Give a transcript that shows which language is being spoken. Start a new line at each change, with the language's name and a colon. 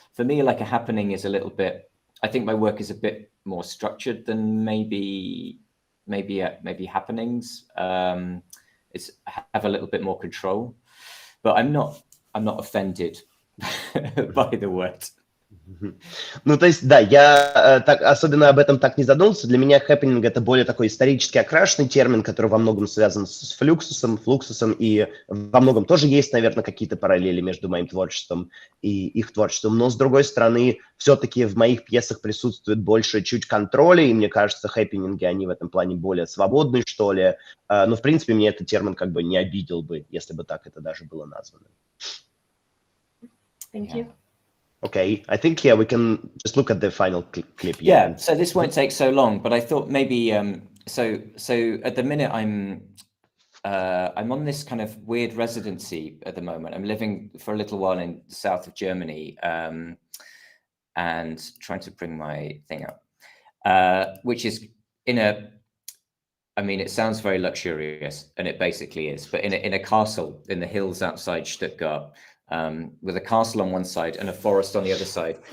English: For me, like, a happening is a little bit. I think my work is a bit more structured than maybe happenings. It's have a little bit more control, but I'm not offended by the word.
Russian: Ну, то есть, да, я особенно об этом так не задумался. Для меня хэппининг — это более такой исторически окрашенный термин, который во многом связан с флуксусом, и во многом тоже есть, наверное, какие-то параллели между моим творчеством и их творчеством. Но, с другой стороны, все-таки в моих пьесах присутствует больше чуть контроля, и мне кажется, хэппининги, они в этом плане более свободны, что ли. Но, в принципе, мне этот термин как бы не обидел бы, если бы так это даже было названо.
English: Thank you. Okay, I think, yeah, we can just look at the final clip. Yeah, so this won't take so long, but I thought maybe, so at the minute I'm on this kind of weird residency at the moment. I'm living for a little while in the south of Germany, and trying to bring my thing up, which is I mean, it sounds very luxurious, and it basically is, but in a castle in the hills outside Stuttgart, with a castle on one side and a forest on the other side.